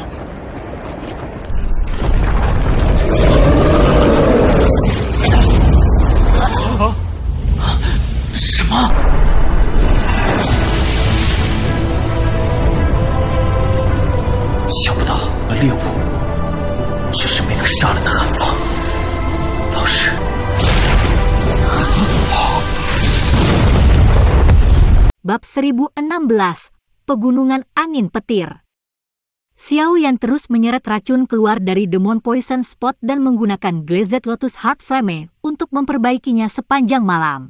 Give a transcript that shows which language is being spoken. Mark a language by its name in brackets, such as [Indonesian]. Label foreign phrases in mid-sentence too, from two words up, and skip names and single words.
[Chinese] 什么？想不到猎物却是没能杀了那寒风老师。 [Indonesian] Bab 1016, Pegunungan Angin Petir. Xiaoyan terus menyeret racun keluar dari Demon Poison Spot dan menggunakan Glazed Lotus Heart Flame untuk memperbaikinya sepanjang malam.